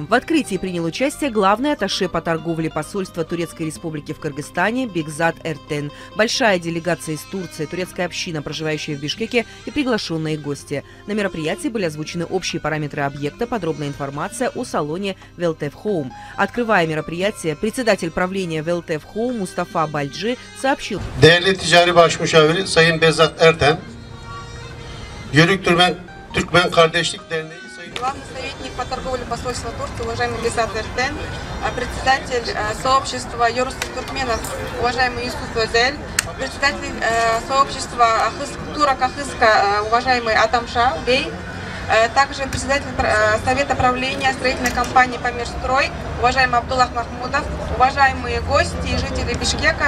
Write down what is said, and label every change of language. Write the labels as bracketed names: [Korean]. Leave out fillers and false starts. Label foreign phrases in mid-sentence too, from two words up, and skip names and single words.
[Russian] В открытии принял участие главный атташе по торговле посольства Турецкой Республики в Кыргызстане Бекзат Эртен, большая делегация из Турции, турецкая община, проживающая в Бишкеке, и приглашенные гости. На мероприятии были озвучены общие параметры объекта, подробная информация о салоне ВЛТФ Home. Открывая мероприятие, председатель правления ВЛТФ Home Мустафа Бальджи сообщил: [Turkish] Değerli ticari baş müşaviri Sayın Bezzat Erten, Юрик Туркмен Kardeşlik Derneği, [Russian] главный советник по торговле посольства Турции, уважаемый Бекзат Эртен, председатель сообщества юрских туркменов, уважаемый Юсуф Өзель, председатель сообщества турок Ахыска, уважаемый Атамша Бей, также председатель совета правления строительной компании «Памирстрой», уважаемый Абдуллах Махмудов, уважаемые гости и жители Бишкека.